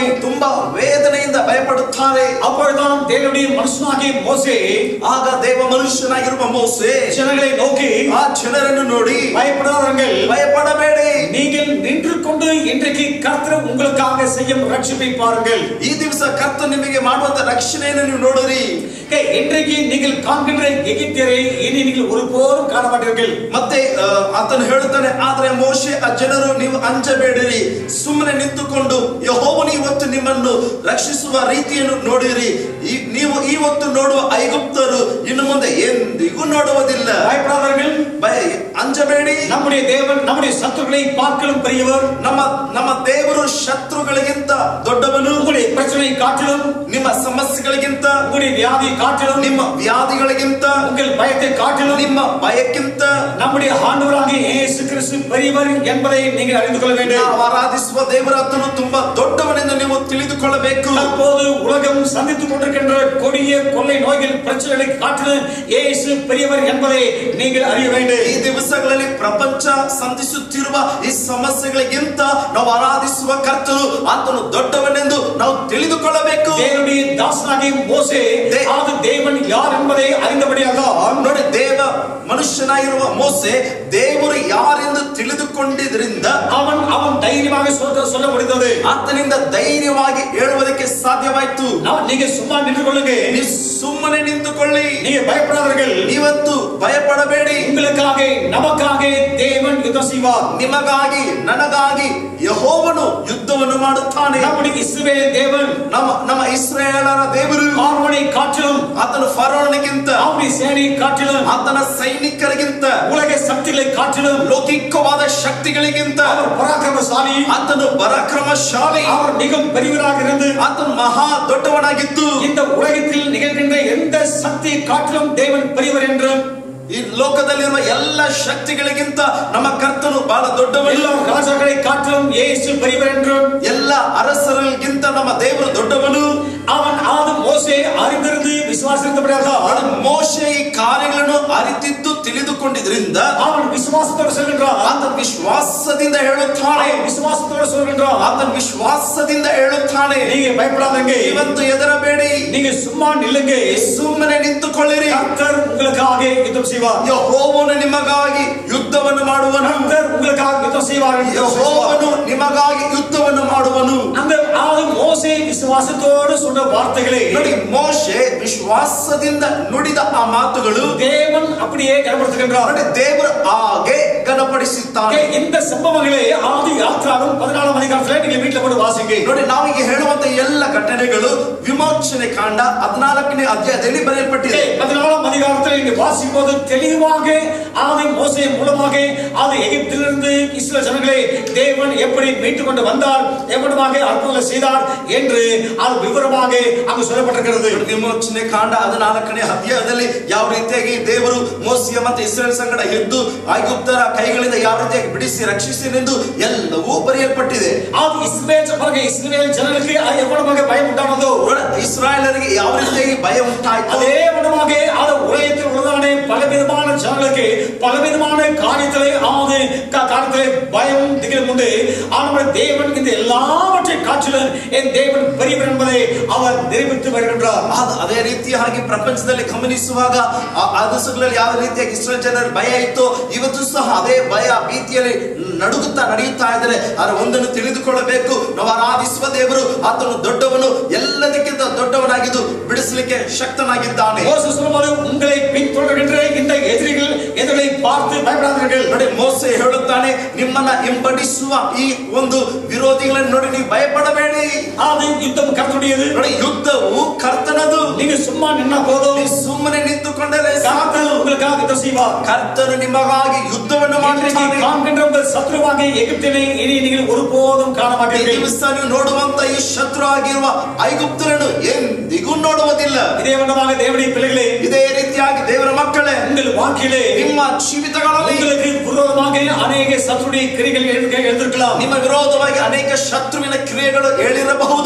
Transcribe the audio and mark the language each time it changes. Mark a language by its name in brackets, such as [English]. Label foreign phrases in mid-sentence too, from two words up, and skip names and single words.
[Kannada] ತುಂಬಾ ವೇದನೆಯಿಂದ ಭಯಪಡುತ್ತಾರೆ. [Tamil] அப்பொழுதுதான் தேவனுடைய மனுஷனாகிய மோசே, [Kannada] ಆಗ ದೇವ ಮನುಷ್ಯನಾಗಿರುವ ಮೋಸೆ [Tamil] ಜನங்களை நோக்கி, [Kannada] ಆ ಜನರನ್ನು ನೋಡಿ, [Tamil] பயப்படாதீர்கள், [Kannada] ಭಯಪಡಬೇಡಿ, [Tamil] நீங்கள் நின்று கொண்டு இன்றைக்கு கர்த்தர் உங்களுக்காக செய்யும் ரட்சிப்பை பாருங்கள். [Kannada] ಈ ದಿವಸ ಕರ್ತ ನಿಮಗೆ ಮಾಡುವಂತ ರಕ್ಷಣೆಯನ್ನು ನೀವು ನೋಡಿರಿ. [Tamil] இன்றைக்கு நீங்கள் காண்கின்ற எகிப்தியரை இனி நீங்கள் ஒருபோதும் காண மாட்டீர்கள். [Kannada] ಮತ್ತೆ ಆತನು ಹೇಳುತ್ತಾನೆ, ಆದ್ರೆ ಮೋಶೆ, ಆ ಜನರು ನೀವು ಅಂಜಬೇಡಿರಿ, ಸುಮ್ಮನೆ ನಿಂತುಕೊಂಡು ಯೆಹೋವನು ಇವತ್ತು ನಿಮ್ಮನ್ನು ರಕ್ಷಿಸುವ ರೀತಿಯನ್ನು ನೋಡಿರಿ. ನೀವು ಇವತ್ತು ನೋಡುವ ಐಗುಪ್ತರು ಇನ್ನು ಮುಂದೆ ಎಂದಿಗೂ ನೋಡುವುದಿಲ್ಲ. [Tamil] பயப்படாதீர்கள், [Kannada] ಅಂಜಬೇಡಿ. [Tamil] நம்முடைய தேவன், நம்முடைய சத்துருக்களை பார்க்கலும் பெரியவர். [Kannada] ನಮ್ಮ ದೇವರು ಶತ್ರುಗಳಿಗಿಂತ ದೊಡ್ಡವನು. [Tamil] உங்களுடைய பிரச்சனை காட்டிலும், [Kannada] ನಿಮ್ಮ ಸಮಸ್ಯೆಗಳಿಗಿಂತ, [Tamil] உங்களுடைய வியாதி காட்டிலும், [Kannada] ನಿಮ್ಮ ವ್ಯಾಧಿಗಳಿಗಿಂತ, [Tamil] உங்கள் பயத்தை காட்டிலும், [Kannada] ನಿಮ್ಮ ಭಯಕ್ಕಿಂತ [Tamil] நம்முடைய ஆண்டவராகிய இயேசு கிறிஸ்து பெரியவர் என்பதை நீங்கள் அறிந்து கொள்ள வேண்டும். [Kannada] ನಾವು ಆರಾಧಿಸುವ ದೇವರಾತನು ತುಂಬಾ ದೊಡ್ಡವನೆಂದು ನೀವು ತಿಳಿದುಕೊಳ್ಳಬೇಕು. [Tamil] தற்போது உலகம் சந்தித்துக் கொண்டிருக்கின்ற கொடிய கொள்ளை நோய்கள் பிரச்சனைகளை காட்டிலும் இயேசு பெரியவர் என்பதை நீங்கள் அறிய வேண்டும். [Kannada] ಈ ದಿವಸಗಳಲ್ಲಿ ಪ್ರಪಂಚ ಸಂಧಿಸುತ್ತಿರುವ ಈ ಸಮಸ್ಯೆಗಳಿಗಿಂತ ನಾವು ಆರಾಧಿಸುವ ಕರ್ತನು ಆತನು ದೊಡ್ಡವನೆಂದು ನಾವು ತಿಳಿದುಕೊಳ್ಳಬೇಕು. [Tamil] தேவனுடைய தாசனாகிய மோசே ஆதி தேவன் யார் என்பதை அறிந்தபடியாக [Kannada] ನೋಡಿ, ದೇವ ಮನುಷ್ಯನಾಗಿರುವ ಮೋಸೆ ದೇವರು ಯಾರೆಂದು ತಿಳಿದುಕೊಂಡಿದ್ದರಿಂದ [Tamil] அவன் தைரியமாக சொல்ல முடிந்தது. [Kannada] ಆತನಿಂದ ಧೈರ್ಯವಾಗಿ ಹೇಳುವುದಕ್ಕೆ ಸಾಧ್ಯವಾಯಿತು. [Tamil] நீங்க சும்மா நின்று கொள்ளுங்க, [Kannada] ನೀವು ಸುಮ್ಮನೆ ನಿಂತುಕೊಳ್ಳಿ, [Tamil] நீங்க பயப்படாதீர்கள், [Kannada] ನೀವಂತೂ ಭಯಪಡಬೇಡಿ. [Tamil] உங்களுக்காக நமக்காக தேவன் யுத்தம் செய்வார். [Kannada] ನಿಮಗಾಗಿ ನನಗಾಗಿ ಯೆಹೋವನು ಯುದ್ಧವನ್ನು ಮಾಡುತ್ತಾನೆ. [Tamil] நம்முடைய இஸ்ரவேல் தேவன், [Kannada] ನಮ್ಮ ಇಸ್ರಾಯೇಲರ ದೇವರು [Tamil] பார்வோனை காட்டிலும், [Kannada] ಆತನು ಫರೋಹನಿಗಿಂತ, [Tamil] அவனுடைய சேனையை காட்டிலும், [Kannada] ಆತನ ಸೈನಿಕರಿಗಿಂತ, [Tamil] உலக சக்திகளை காட்டிலும், [Kannada] ಲೌಕಿಕವಾದ ಶಕ್ತಿಗಳಿಗಿಂತ [Tamil] அவர் பராக்கிரமசாலி, [Kannada] ಆತನು ಪರಾಕ್ರಮಶಾಲಿ, [Tamil] அவர் மிகவும் பெரியவராக இருந்து [Kannada] ಆತನು ಮಹಾ ದೊಡ್ಡವನಾಗಿದ್ದು [Tamil] இந்த உலகத்தில் நிகழ்கின்ற எந்த சக்தியை காட்டிலும் தேவன் பெரியவர் என்று, [Kannada] ಈ ಲೋಕದಲ್ಲಿರುವ ಎಲ್ಲ ಶಕ್ತಿಗಳಿಗಿಂತ ನಮ್ಮ ಕರ್ತನು ಬಹಳ ದೊಡ್ಡವನು. [Tamil] எல்லா ராஜாக்களை காட்டிலும் இயேசு பெரியவர் என்று, [Kannada] ಎಲ್ಲ ಅರಸರಿಗಿಂತ ನಮ್ಮ ದೇವರು ದೊಡ್ಡವನು. [Tamil] அவன் ஆது மோசே அறிந்திருந்து விசுவாசித்தபடியாக [Kannada] ಮೋಶೆ ಈ ಕಾರ್ಯಗಳನ್ನು ಅರಿತಿದ್ದು ತಿಳಿದುಕೊಂಡಿದ್ರಿಂದ [Tamil] அவன் விசுவாசத்தோடு சொல்கின்றான். [Kannada] ಆತನ ವಿಶ್ವಾಸದಿಂದ ಹೇಳುತ್ತಾನೆ, [Tamil] விசுவாசத்தோடு சொல்கின்றான். [Kannada] ಆತನ ವಿಶ್ವಾಸದಿಂದ ಹೇಳುತ್ತಾನೆ, [Tamil] நீங்க பயப்படாதீங்க, [Kannada] ಇವತ್ತು ಹೆದರಬೇಡಿ, [Tamil] நீங்க சும்மா நில்லுங்க, [Kannada] ಸುಮ್ಮನೆ ನಿಂತುಕೊಳ್ಳಿರಿ. [Tamil] கர்த்தர் உங்களுக்காக யுத்தம் செய்வார். [Kannada] ಯೆಹೋವನು ನಿಮಗಾಗಿ ಯುದ್ಧವನ್ನು ಮಾಡುವನು. [Tamil] கர்த்தர் உங்களுக்காக யுத்தம் செய்வார். [Kannada] ಯೆಹೋವನು ನಿಮಗಾಗಿ ಯುದ್ಧವನ್ನು ಮಾಡುವನು. [Tamil] அந்த ஆது மோசே விசுவாசத்தோடு சொன்ன வார்த்தைகளை [Kannada] ನೋಡಿ, ಮೋಶೆ ವಿಶ್ವಾಸದಿಂದ ನುಡಿದ ಆ ಮಾತುಗಳು [Tamil] தேவன் அப்படியே கனப்படுத்துகின்றார். [Kannada] ನೋಡಿ, ದೇವರು ಹಾಗೆ ಘನಪಡಿಸುತ್ತಾನೆ. [Tamil] இந்த சம்பவங்களை ஆதி யாத்திராகம் 14ஆம் அதிகாரத்தில் நீங்க வீட்டில் போட்டு வாசிங்க. [Kannada] ನೋಡಿ, ನಾವೀಗ ಹೇಳುವಂತ ಎಲ್ಲ ಘಟನೆಗಳು ವಿಮೋಚನೆ ಕಾಂಡ 14ನೇ ಅಧ್ಯಾಯದಲ್ಲಿ ಬರೆಯಲ್ಪಟ್ಟಿದೆ. [Tamil] 14ஆம் அதிகாரத்தில் நீங்க வாசிக்கும் போது தெளிவாக ஆதி மோசே மூலமாக ஆதி எகிப்திலிருந்து இஸ்ரவேல் ஜனங்களை தேவன் எப்படி மீட்டுக் கொண்டு வந்தார், எப்படியாக அற்புதங்களை செய்தார் என்று அது விவரமாக அங்கு சொல்லப்பட்டிருக்கிறது. [Kannada] ವಿಮೋಚನೆ ಕಾಂಡ 14ನೇ ಅಧ್ಯಾಯದಲ್ಲಿ ಯಾವ ರೀತಿಯಾಗಿ ದೇವರು ಮೋಸೆ ಮತ್ತು ಇಸ್ರೇಲ್ ಸಂಗಡ ಎದ್ದು ಐಗುಪ್ತರ ಕೈಗಳಿಂದ ಯಾವ ರೀತಿಯಾಗಿ ಬಿಡಿಸಿ ರಕ್ಷಿಸಿನೆಂದು ಎಲ್ಲವೂ ಬರೆಯಲ್ಪಟ್ಟಿದೆ. [Tamil] ஆதி இஸ்ரவேல் ஜனங்களுக்கு எவ்வளவு பயம் உண்டானதோ, [Kannada] ಇಸ್ರಾಯೇಲರಿಗೆ ಯಾವ ರೀತಿಯಾಗಿ ಭಯ ಉಂಟಾಯಿತು, [Tamil] அதே விதமாக அது உலகத்தில் உள்ளதான பலவிதமான ஜனங்களுக்கு பலவிதமான காரியத்திலே பயம் திகிலும் உண்டு. ஆனால் தேவன் இந்த எல்லாவற்றை காட்டிலும் என் தேவன் பெரியவர் என்பதை அவர் நிரூபித்து வருகின்றார். [Kannada] ಅದೇ ರೀತಿಯಾಗಿ ಪ್ರಪಂಚದಲ್ಲಿ ಗಮನಿಸುವಾಗ ಆ ದಿವಸಗಳಲ್ಲಿ ಯಾವ ರೀತಿಯಾಗಿ ಇಸ್ರೇಲ್ ಜನರಿಗೆ ಭಯ ಇತ್ತು, ಇವತ್ತು ಸಹ ಅದೇ ಭಯ ಭೀತಿಯಲ್ಲಿ ನಡುಗುತ್ತಾ ನಡೆಯುತ್ತಾ ಇದ್ದಾರೆ. ಅದರ ಒಂದನ್ನು ತಿಳಿದುಕೊಳ್ಳಬೇಕು, ನಾವು ಆರಾಧಿಸುವ ದೇವರು ಆತನು ದೊಡ್ಡವನು, ಎಲ್ಲದಕ್ಕಿಂತ ದೊಡ್ಡವನಾಗಿದ್ದು ಬಿಡಿಸಲಿಕ್ಕೆ ಶಕ್ತನಾಗಿದ್ದಾನೆ. [Tamil] மோசே சொல்லும்போது உங்களை பின்தொடர்கின்ற இந்த எதிரிகளை பார்த்து பயப்படாதீர்கள். [Kannada] ನೋಡಿ, ಮೋಸೆ ಹೇಳುತ್ತಾನೆ, ನಿಮ್ಮನ್ನ ಹಿಂಬಡಿಸುವ ಈ ಒಂದು ವಿರೋಧಿಗಳನ್ನು ನೋಡಿ ನೀವು ಭಯಪಡಬೇಡಿ. [Tamil] அது யுத்தம் கர்த்தருடையது. [Kannada] ನೋಡಿ, ಯುದ್ಧವು ಕರ್ತನದು. [Tamil] நீங்க சும்மா நின்னா போதும், [Kannada] ನೀವು ಸುಮ್ಮನೆ ನಿಂತುಕೊಂಡರೆ [Tamil] கர்த்தர் உங்களுக்காக யுத்தம் செய்வார். [Kannada] ಕರ್ತನು ನಿಮಗಾಗಿ ಯುದ್ಧವನ್ನು ಮಾಡುತ್ತಾನೆ. [Tamil] காண்கின்ற உங்கள் சத்ருவாக எகிப்தினை இனி நீங்கள் ஒருபோதும் காண மாட்டீர்கள். [Kannada] ನೀವು ನೋಡುವಂತ ಈ ಶತ್ರು ಆಗಿರುವ ಐಗುಪ್ತರನ್ನು ಎಂದಿಗೂ ನೋಡುವುದಿಲ್ಲ. [Tamil] இதே விதமாக தேவனுடைய பிள்ளைகளே, [Kannada] ಇದೇ ರೀತಿಯಾಗಿ ದೇವರ ಮಕ್ಕಳೇ, [Tamil] உங்கள் வாழ்க்கையிலே [Kannada] ನಿಮ್ಮ ಜೀವಿತಗಳಲ್ಲಿ [Tamil] உங்களுக்கு விரோதமாக ಅನೇಕ சத்துருடைய கிரியைகள் எழுந்திருக்கலாம். [Kannada] ನಿಮ್ಮ ವಿರೋಧವಾಗಿ ಅನೇಕ ಶತ್ರುವಿನ ಕ್ರಿಯೆಗಳು ಹೇಳಿರಬಹುದು.